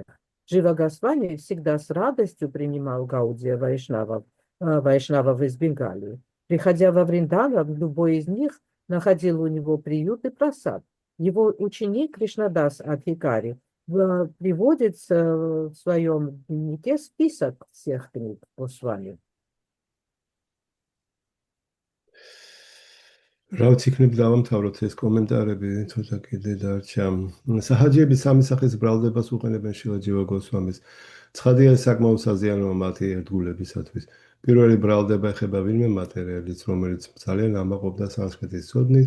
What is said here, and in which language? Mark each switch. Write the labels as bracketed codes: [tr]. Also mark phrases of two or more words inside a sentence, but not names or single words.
[ru] Джива Госвами всегда с радостью принимал Гаудия вайшнавов из Бенгалии. Приходя во Вриндаван, любой из них находил у него приют и просад. Его ученик Кришнадас Адхикари приводит в своем дневнике список всех книг Госвами. [ka] რაც იქნებ დავამთავროთ ეს კომენტარები, თუმცა კიდე დარჩა. საჰაჯიები სამი სახის ბრალდებას უყენებენ შრილა ჯივა გოსვამის. ცხადია საკმაოდ საზიანოა მათი ერთგულებისათვის. პირველი ბრალდება ეხება ვინმე მატერიალიც, რომელიც ძალიან ამაყობდა სანსკრიტის ცოდნით.